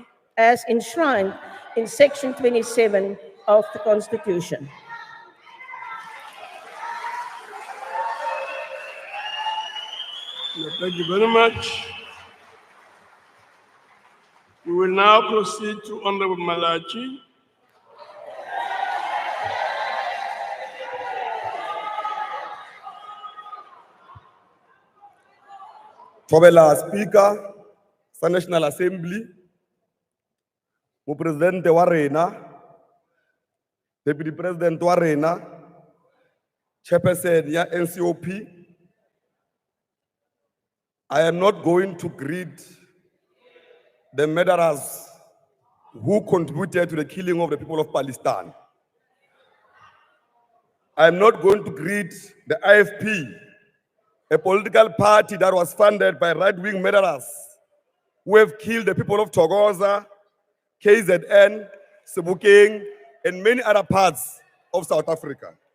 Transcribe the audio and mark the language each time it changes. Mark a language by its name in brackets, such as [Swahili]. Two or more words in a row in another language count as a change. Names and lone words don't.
[English] as enshrined in Section 27 of the Constitution. thank you very much. We will now proceed to Honorable Malachi. [Northern Sotho] Thobela Speaker sa National Assembly, Mopresidente wa rena, [English] Deputy President [Northern Sotho] wa rena, Chairperson ya NCOP. [English] I am not going to greet the murderers who contributed to the killing of the people of Palestine. I am not going to greet the IFP, a political party that was funded by right-wing murderers who have killed the people of Thokoza, KZN, Sebokeng, and many other parts of South Africa.